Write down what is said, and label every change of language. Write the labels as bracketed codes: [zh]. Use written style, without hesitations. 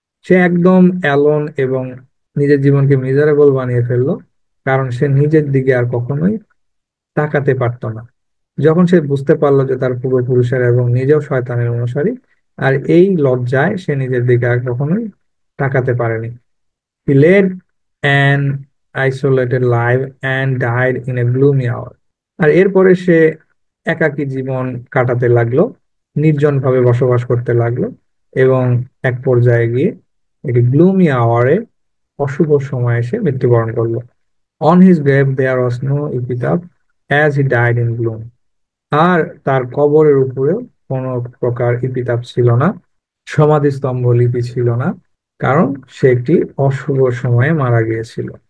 [bn] সে একদম অ্যালোন এবং নিজের জীবনকে মিজারেবল বানিয়ে ফেললো, কারণ সে নিজের দিকে আর কখনোই তাকাতে পারতো না। যখন সে বুঝতে পারলো যে তার পূর্বপুরুষের এবং নিজেও শয়তানের অনুসারী, আর এই লজ্জায় সে নিজের দিকে আর কখনোই তাকাতে পারেনি। [en] He led an isolated life and died in a gloomy hour. [bn] আর এরপরে সে একাকী জীবন কাটাতে লাগলো, নির্জন ভাবে বসবাস করতে লাগলো এবং এক পর্যায়ে গিয়ে একটি গ্লুমি আওয়ারে, অশুভ সময়ে সে মৃত্যুবরণ করলো। [en] On his grave there was no epitaph, as he died in gloom. [bn] আর তার কবরের উপরেও কোনো প্রকার এপিতাফ ছিল না, সমাধিস্তম্ভ লিপি ছিল না, কারণ সে একটি অশুভ সময়ে মারা গিয়েছিল।